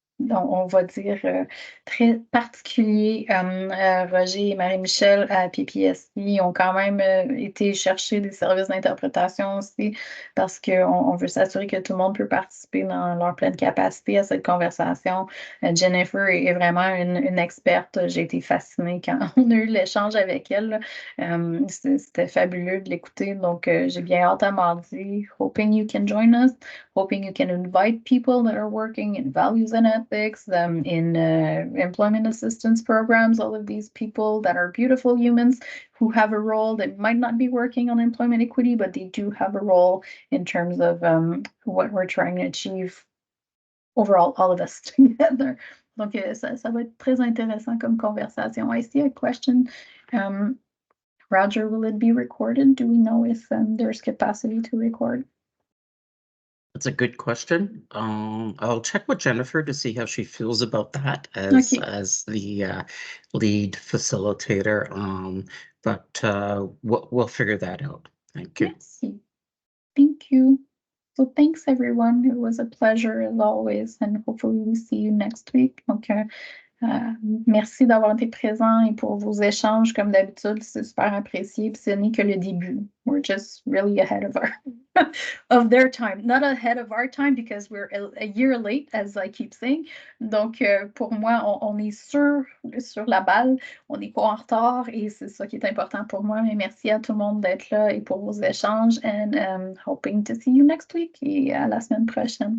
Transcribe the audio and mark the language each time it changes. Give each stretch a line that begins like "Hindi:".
French: On va dire très particulier. Roger et Marie-Michel à PPSI ont quand même été chercher des services d'interprétation aussi parce qu'on veut s'assurer que tout le monde peut participer dans leur pleine capacité à cette conversation. Jennifer est vraiment une experte. J'ai été fascinée quand on a eu l'échange avec elle. C'était fabuleux de l'écouter. Donc, j'ai bien hâte à mardi.
English: Hoping you can join us. Hoping you can invite people that are working in values and ethics, in employment assistance programs, all of these people that are beautiful humans who have a role that might not be working on employment equity, but they do have a role in terms of what we're trying to achieve overall, all of us together.
French: Donc, ça va être très intéressant comme conversation.
English: I see a question. Roger, will it be recorded? Do we know if there's capacity to record? That's a good question. I'll check with Jennifer to see how she feels about that as the lead facilitator. But we'll figure that out. Thank you.
French: Merci.
English: Thank you. So thanks everyone. It was a pleasure as always, and hopefully we see you next week.
French: Donc, merci d'avoir été présent et pour vos échanges comme d'habitude, c'est super apprécié. Puis ce n'est que le début.
English: We're just really ahead of our of their time, not ahead of our time because we're a year late, as I keep saying.
French: Donc pour moi, on est sur la balle, on n'est pas en retard et c'est ça qui est important pour moi. Mais merci à tout le monde d'être là et pour vos échanges
English: and hoping to see you next week
French: et à la semaine prochaine.